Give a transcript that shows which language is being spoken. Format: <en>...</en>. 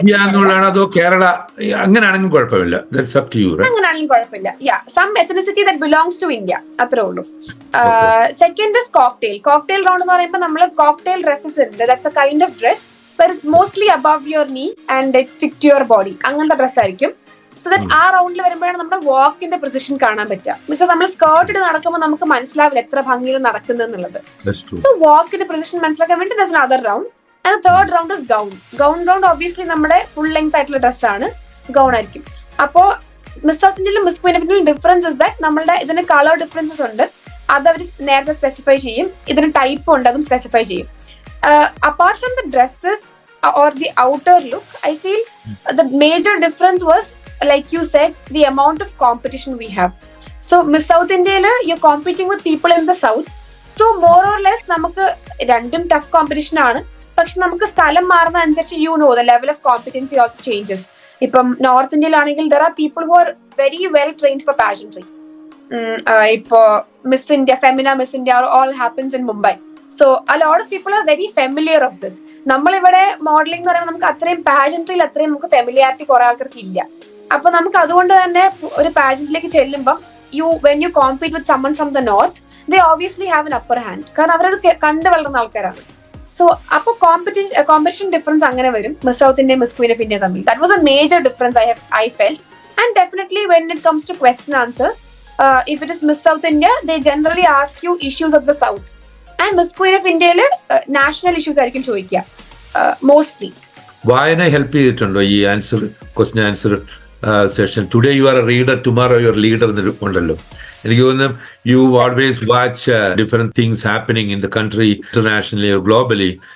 <ml>India annulana ado Kerala angananengum kuഴപ്പമില്ല.</ml> <en>That's up to you, right?</en> <ml>Angananengum kuഴപ്പമില്ല.</ml> <en>Yeah, some ethnicity that belongs to India</en> <ml>athre ullu. Second is cocktail round എന്ന് പറയുമ്പോൾ നമ്മൾ cocktail dresses ഉണ്ട്.</ml> <en>That's a kind of dress but it's mostly above your knee and it stick to your body.</en> <ml>അങ്ങനത്തെ dress ആയിരിക്കും. So that ആ റൗണ്ടിൽ വരുമ്പോഴാണ് നമ്മുടെ വാക്കിന്റെ പൊസിഷൻ കാണാൻ പറ്റുക. ബിക്കോസ് നമ്മൾ സ്കേർട്ട് ഇട്ട് നടക്കുമ്പോൾ നമുക്ക് മനസ്സിലാവില്ല എത്ര ഭംഗിയിൽ നടക്കുന്നത് എന്നുള്ളത്. സോ വാക്കിന്റെ പൊസിഷൻ മനസ്സിലാക്കാൻ വേണ്ടി</ml> <en>That's another round. And third round is gown round</en> <ml>obviously നമ്മുടെ ഫുൾ ലെങ്ത് ആയിട്ടുള്ള ഡ്രസ്സാണ്, ഗൗൺ ആയിരിക്കും. അപ്പോ മിസ് സൗത്ത് ഇന്ത്യയിലും മിസ് ക്വീൻ ഓഫ് ഇന്ത്യയിലും</ml> <en>difference is that</en> <ml>നമ്മളുടെ ഇതിന് കളർ ഡിഫറൻസസ് ഉണ്ട്. അത് അവർ നേരത്തെ സ്പെസിഫൈ ചെയ്യും. ഇതിന് ടൈപ്പ് ഉണ്ട്, അതും സ്പെസിഫൈ ചെയ്യും.</ml> <en>Apart from the dresses or the outer look, I feel the major difference was, like you said, the amount of competition we have. So Miss South India you're competing with people in the south, so more or less</en> <ml>നമുക്ക് രണ്ടും</ml> <en>tough competition</en> <ml>ആണ്. പക്ഷെ നമുക്ക് സ്ഥലം മാറുന്ന അനുസരിച്ച്</ml> <en>the level of competency also changes.</en> <ml>ഇപ്പം north ഇന്ത്യയിലാണെങ്കിൽ</ml> <en>there are people who are very well trained for pageantry.</en> <ml>ഇപ്പോ</ml> <en>Miss India, Femina Miss India all happens in Mumbai. So a lot of people are very familiar of this.</en> <ml>നമ്മളിവിടെ modelling എന്ന് പറയുമ്പോൾ നമുക്ക് അത്രയും പാജൻട്രിയിൽ അത്രയും നമുക്ക് familiarity കുറെ ആൾക്കാർക്ക് ഇല്ല. അപ്പൊ നമുക്ക് അതുകൊണ്ട് തന്നെ ഒരു പാജന്റിലേക്ക് ചെല്ലുമ്പോൾ</ml> <en>when you compete with someone from the north, they obviously have an upper hand.</en> <ml>കാരണം അവരത് കണ്ടു വളർന്ന ആൾക്കാരാണ്. സോ അപ്പൊ കോമ്പറ്റീഷൻ ഡിഫറൻസ് അങ്ങനെ വരും miss south India miss Queen of India തമ്മിൽ.</ml> <en>That was a major difference I felt. And definitely when it comes to question answers, if it is Miss South India, they generally ask you issues of the south. And Miss Queen of India national issues</en> <ml>ആയിരിക്കും ചോദിക്കുക</ml> <en>Mostly.</en> <ml>വായന help ചെയ്തിട്ടുണ്ടോ ഈ question answer session?</ml> <en>today you are a reader, tomorrow you are leader</en> <ml>ഉണ്ടല്ലോ. എനിക്ക് തോന്നുന്നു</ml> <en>You always watch different things happening in the country, internationally or globally.</en>